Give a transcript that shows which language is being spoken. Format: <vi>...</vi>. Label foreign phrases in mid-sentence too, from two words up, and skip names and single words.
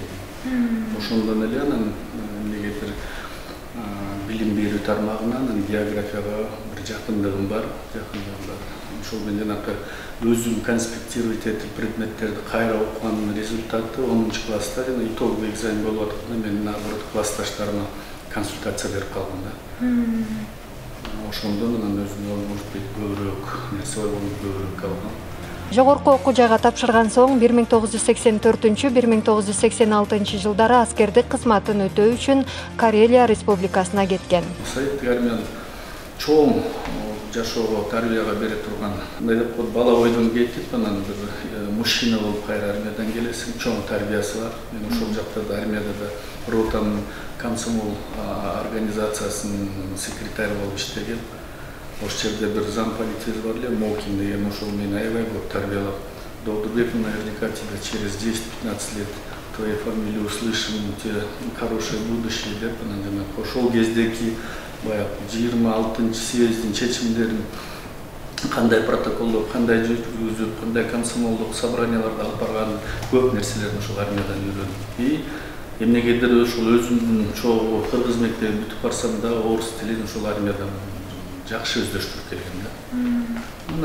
<ky>Ошондон эле анан эмнегедир билим берүү тармагынан географияга bir жакындыгым бар. Ошол менен жанакы өзүм конспектировать этип предметтерди кайра окуганын результаты 10 класста жана</ky> <ru>итоговый экзамен</ru> <ky>болуп атканда мен наоборот классташтарыма консультация берип калгам да. Ошондон анан өзүм может быть көбүрөөк нерсе ойлонуп көбүрөөк алгам. Жогорку окуу жайга тапшырган соң 1984-1986 жылдары аскердик кызматын өтөө үчүн Карелия Республикасына кеткен. Советтик армиянын чоң жашоого тарбияга бере турган, бала бойдон кетип, анан бир мужчина болуп кайра армиядан келесиң, чоң тарбиясы бар. Мен ошол жакта да армияда да ротанын комсомол организациясынын секретары болуп иштегем. Ошол жерде бир замполитиз бар эле, Мокин деген, ошол мени аябай көп тарбиялап, Догдурбек,</ky> <ru>наверняка тебя через 10-15 лет твоей фамилии услышим, у тебя хорошее будущее</ru> <ky>деп, анан жана ошол кездеки баягы 26-съездин чечимдерин кандай протоколдор, кандай жүргүзүп, кандай комсомолдук собранияларды алып барганын көп нерселерин ушул армиядан үйрөндүм. И эмнегедир ушул өзүмдүн чогуу кыргыз мектебин бүтүп барсам да орус тилин ушул армиядан жакшы өздөштүрүп келген да.</ky>